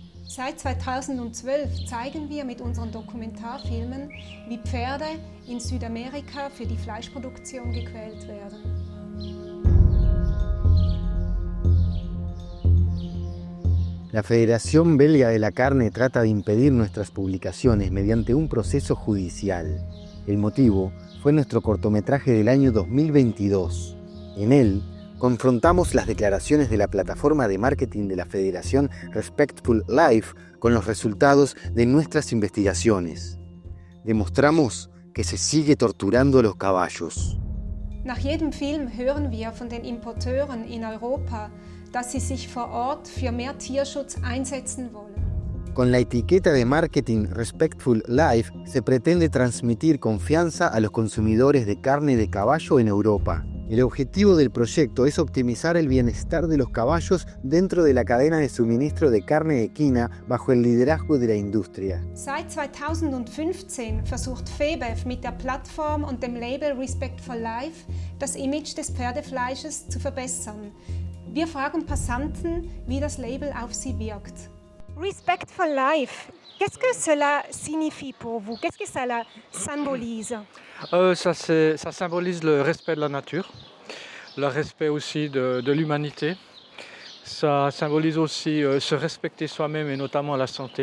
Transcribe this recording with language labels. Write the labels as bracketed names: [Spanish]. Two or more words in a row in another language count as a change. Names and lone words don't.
[German] Seit 2012 zeigen wir mit unseren Dokumentarfilmen, wie Pferde in Südamerika für die Fleischproduktion gequält werden. [Spanish] La Federación Belga de la Carne trata de impedir nuestras publicaciones mediante un proceso judicial. El motivo fue nuestro cortometraje del año 2022. En él, confrontamos las declaraciones de la plataforma de marketing de la Federación Respectful Life con los resultados de nuestras investigaciones. Demostramos que se sigue torturando a los caballos. [German] Nach jedem Film hören wir von den Importeuren in Europa, dass sie sich vor Ort für mehr Tierschutz einsetzen wollen. [Spanish] Con la etiqueta de marketing Respectful Life se pretende transmitir confianza a los consumidores de carne de caballo en Europa. El objetivo del proyecto es optimizar el bienestar de los caballos dentro de la cadena de suministro de carne equina bajo el liderazgo de la industria. [German] Seit 2015 versucht FEBEF mit der Plattform und dem Label Respectful Life das Image des Pferdefleisches zu verbessern. Wir fragen Passanten, wie das Label auf sie wirkt. [French] Respectful Life, qu'est-ce que cela signifie pour vous? Qu'est-ce que cela symbolise? Ça symbolise le respect de la nature, le respect aussi de l'humanité. Ça symbolise aussi se respecter soi-même et notamment la santé.